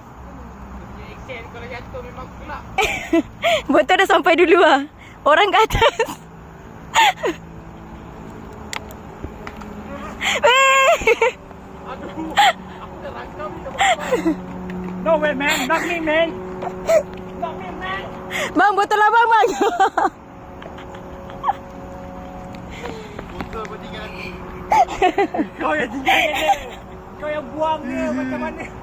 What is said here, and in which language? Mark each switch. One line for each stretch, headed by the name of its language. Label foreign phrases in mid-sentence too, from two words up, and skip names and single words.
Malay: Kalau jatuh memang gelap. Betul dah sampai dulu lah. Orang kat atas. Weh! Aduh, aku dah rangkam ni.
English: No way man, not me man. Not me man.
Malay: Bang, botol abang bang. Botol pun tinggal ni. Kau yang tinggalkan dia. Kau yang buang dia macam mana.